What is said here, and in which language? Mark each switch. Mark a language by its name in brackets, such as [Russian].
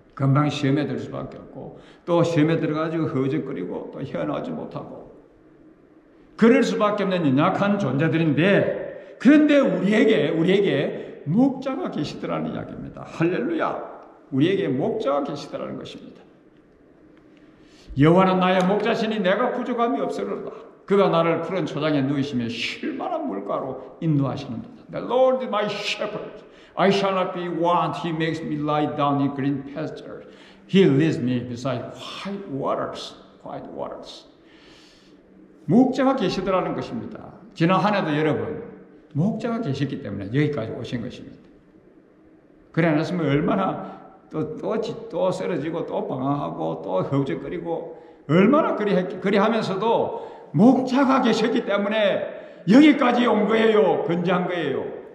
[Korean] 금방 시험에 들 수밖에 없고 또 시험에 들어가지고 허적거리고 또 헤어나오지 못하고 그럴 수밖에 없는 연약한 존재들인데 그런데 우리에게 목자가 계시더라는 이야기입니다. 할렐루야. 우리에게 목자가 계시더라는 것입니다. 여호와는 나의 목자시니 내가 부족함이 없으리로다. 그가 나를 푸른 초장에 누이시며 쉴만한 물가로 인도하시는도다. [English] The Lord is my shepherd. I shall not be want. He makes me lie down in green pastures. He leads me beside quiet waters. Quiet waters. [Korean] 목자가 계시더라는 것입니다. 지난 한 해도 여러분 목자가 계셨기 때문에 여기까지 오신 것입니다. 그래 안 했으면 얼마나 또 쓰러지고 또 방황하고 또 허우적거리고 얼마나 그리 하면서도 목자가 계셨기 때문에 여기까지 온 거예요. 건재한 거예요.